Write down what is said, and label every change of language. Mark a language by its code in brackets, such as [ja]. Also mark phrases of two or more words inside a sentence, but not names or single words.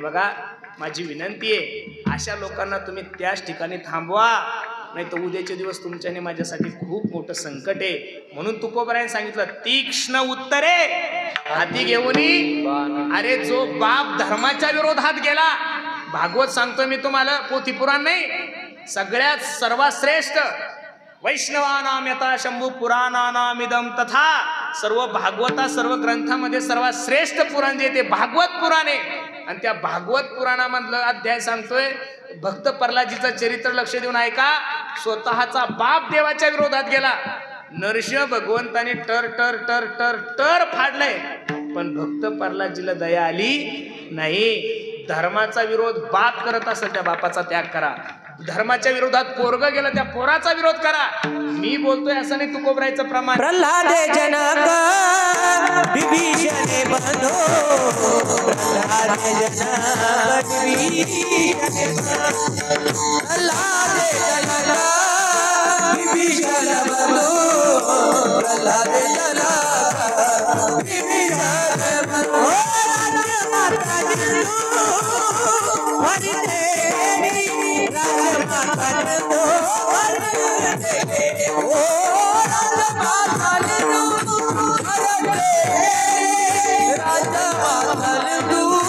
[mr] बघा माझी विनंती आहे, अशा लोकांना तुम्ही त्याच ठिकाणी थांबवा, नाही तर उद्याचे दिवस तुमच्याने माझ्यासाठी खूप मोठं संकट आहे. म्हणून तुकोबारायने सांगितलं तीक्ष्ण उत्तरे हाती घेऊन. अरे जो बाप धर्माच्या विरोधात गेला, भागवत सांगतोय मी तुम्हाला, पोथीपुराण नाही, सगळ्यात सर्वात श्रेष्ठ [sa] वैष्णवानाम यथा शंभू पुराणानामिदम तथा, [mr] सर्व भागवता सर्व ग्रंथामध्ये सर्वात श्रेष्ठ पुराण जे ते भागवत पुराण आहे. आणि त्या भागवत पुराणामधलं अध्याय सांगतोय, भक्त प्रल्हादजीचं चरित्र लक्ष देऊन ऐका. स्वतःचा बाप देवाच्या विरोधात गेला, नरसिंह भगवंताने टर टर टर टर टर फाडलंय, पण भक्त प्रल्हादजीला दया आली नाही. धर्माचा विरोध बाप करत असेल त्या बापाचा त्याग करा. धर्माच्या विरोधात पोरग गेलं त्या पोराचा विरोध करा. मी बोलतोय असं नाही तुकोबरायचं प्रमाण. प्रल्हादे जनक विभीषणे बंधो, प्रल्हादे जनक विभीषणे बंधो, प्रल्हादे जनक विभीषण बंधो, प्रल्हादे जनक विभीषण बंधो. हरि देवी राजमाता नंदो, हरि देवी ओ राजमाता नंदो, हरि देवी राजमाता नंदो,